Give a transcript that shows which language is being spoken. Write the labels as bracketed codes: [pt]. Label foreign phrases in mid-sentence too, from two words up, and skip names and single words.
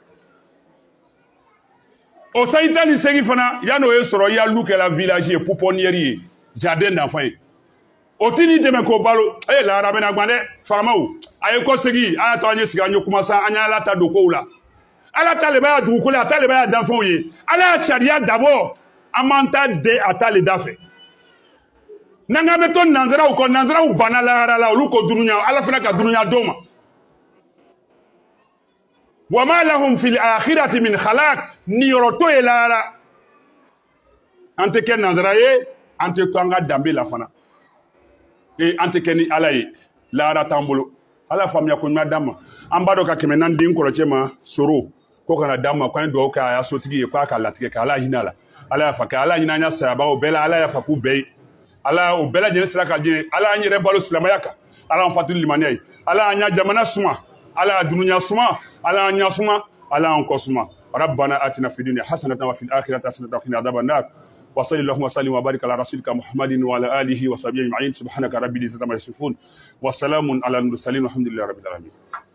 [bm] o sanji 18 fana yan'o ye sɔrɔ i ya lu kɛla village ye pouponnière ye [fr] jardin d'enfant [bm] ye o t'i ni dɛmɛ k'o balo lahara bɛna gwan dɛ faamaw a ye kɔ segin a y'a to an ye sigi an ye kuma sa an ye Ala ta don kow la Ala ta le b'a dugukolo a ta le b'a danfɛnw ye Ala y'a sariya dabɔ an m'an ta den a ta le da fɛ n'an k'an bɛ to nanzaraw kɔ nanzaraw banna lahara la olu ko dunuya Ala fana ka dunuya d'o ma [ar] وما لهم في الآخرة من خلاق [bm] niyɔrɔ to ye lahara an tɛ kɛ nanzara ye an tɛ to an ka danbe la fana an tɛ kɛ ni Ala ye lahara t'an bolo Ala faamuya ko ɲuman d'an ma an b'a dɔn ka 400 di n kɔrɔcɛ ma soro ko kana d'an ma k'an ye dugawu kɛ a y'a sotigi ye k'a ka latigɛ kɛ Ala hinɛ a la Ala y'a fa kɛ Ala hinɛ an y'a sayabagaw bɛɛ la Ala y'a fa k'u bɛɛ ye Ala o bɛɛ lajɛlen sira ka di Ala y'an yɛrɛ balo silamɛya kan Ala y'an fatu limaniya ye Ala y'an ɲa jamana suma Ala y'a dunuya suma Ala y'an ɲa suma Ala y'an kɔ suma [ar] ربنا آتنا في الدنيا حسنة وفي الآخرة حسنة وقنا عذاب النار وصل وسلم وبارك على رسولك محمد وعلى آله وصحبه أجمعين سبحانك رب العزة عما يصفون وسلام على المرسلين والحمد لله رب العالمين